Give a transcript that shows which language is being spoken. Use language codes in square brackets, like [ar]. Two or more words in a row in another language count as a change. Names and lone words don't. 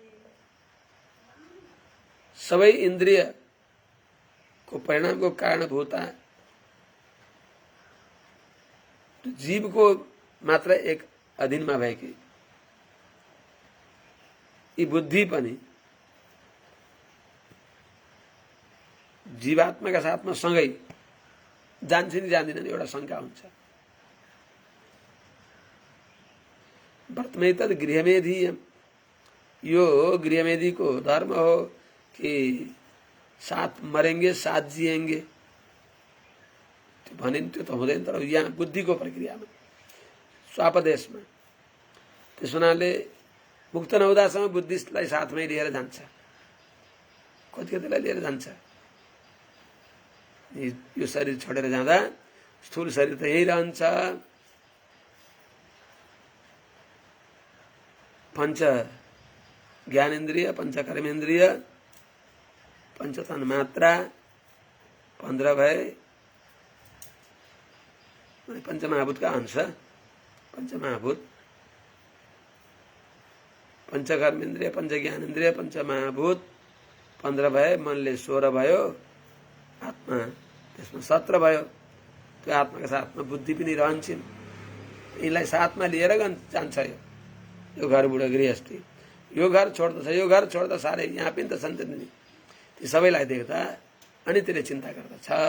[ne] सबै इन्द्रियको परिणामको कारणभूता जीवको मात्र एक अधीनमा भएकी यी बुद्धि पनि जीवात्माका साथमा सँगै जान्छ नि जान्दिनन् एउटा शङ्का हुन्छ। [sa] वर्तमै तद गृहमेधीयम, [ne] यो गृहमेधी को धर्म हो कि [hi] साथ मरेंगे साथ जिएंगे, [ne] भनिन्थ्यो त हुँदैन। तर यहाँ बुद्धिको प्रक्रियामा स्वापदेशमा त्यस हुनाले मुक्त नहुँदासम्म बुद्धिस्टलाई साथमै लिएर जान्छ, कतिलाई लिएर जान्छ। यो शरीर छोडेर जाँदा स्थूल शरीर त यही रहन्छ। पंच ज्ञानेन्द्रिय, पंच कर्मेन्द्रिय, पंच तन्मात्रा 15 भए, पंचमहाभूत का अंश, पंचमहाभूत, पंच कर्मेन्द्रिय, पंच ज्ञानेन्द्रिय, पंच महाभूत, 15 भए, मनले 16 भयो, आत्मा त्यसमा 17 भयो। त्यो आत्माका साथमा बुद्धि पनि रहन्छन्। यिनलाई साथमा लिएर जान्छ यो घरबाट गृहस्थी। यो घर छोड्दछ, यो घर छोड्दा साह्रै, यहाँ पनि त छन् नि। ती सबैलाई देख्दा अनि त्यसले चिन्ता गर्दछ।